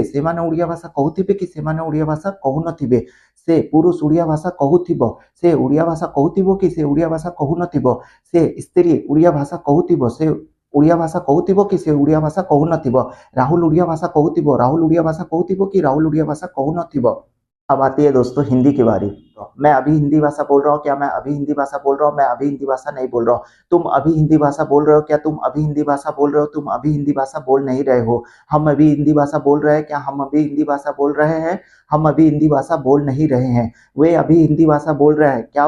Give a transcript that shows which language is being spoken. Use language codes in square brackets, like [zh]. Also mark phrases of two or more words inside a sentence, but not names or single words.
[or] ସେମାନେ ଓଡ଼ିଆ ଭାଷା କହୁଥିବେ କି ସେମାନେ ଓଡ଼ିଆ ଭାଷା କହୁନଥିବେ। ସେ ପୁରୁଷ ଓଡ଼ିଆ ଭାଷା କହୁଥିବ। ସେ ଓଡ଼ିଆ ଭାଷା କହୁଥିବ କି ସେ ଓଡ଼ିଆ ଭାଷା କହୁନଥିବ। ସେ ସ୍ତ୍ରୀ ଓଡ଼ିଆ ଭାଷା କହୁଥିବ। ସେ ଓଡ଼ିଆ ଭାଷା କହୁଥିବ କି ସେ ଓଡ଼ିଆ ଭାଷା କହୁନଥିବ। ରାହୁଲ ଓଡ଼ିଆ ଭାଷା କହୁଥିବ। ରାହୁଲ ଓଡ଼ିଆ ଭାଷା କହୁଥିବ କି ରାହୁଲ ଓଡ଼ିଆ ଭାଷା କହୁନଥିବ। [hi] अब आती है दोस्तों हिंदी की बारी। तो मैं अभी हिंदी भाषा बोल रहा हूँ क्या? मैं अभी हिंदी भाषा बोल रहा हूँ? मैं अभी हिंदी भाषा नहीं बोल रहा हूँ। तुम अभी हिंदी भाषा बोल रहे हो क्या? तुम अभी हिंदी भाषा बोल रहे हो? तुम अभी हिंदी भाषा बोल नहीं रहे हो। हम अभी हिंदी भाषा बोल रहे हैं क्या? हम अभी हिंदी भाषा बोल रहे हैं? हम अभी हिंदी भाषा बोल नहीं रहे हैं। वे अभी हिंदी भाषा बोल रहे हैं क्या?